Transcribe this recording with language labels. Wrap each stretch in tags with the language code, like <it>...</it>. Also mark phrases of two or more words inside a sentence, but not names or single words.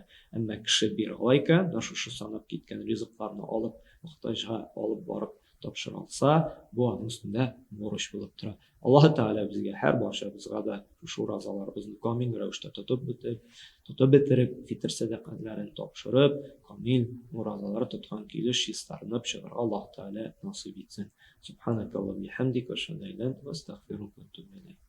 <tt>Әмма кеше бирә икән, шушы санап киткән ризыкларны алып, мохтаҗга алып барып тапшыра алса, бу аның өстендә бурыч булып тора. Аллаһ Тәгалә безгә һәр барчабызга да шушы уразаларыбызны камил рәвештә тотып бетереп, фитр садакаларын тапшырып, камил уразалар тоткан килеш чистарынып чыгарга Аллаһ Тәгалә насыйп итсен.</tt> <ar>سبحانك اللهم وبحمدك أشهد أن لا إله إلا أنت أستغفرك وأتوب إليك.</ar>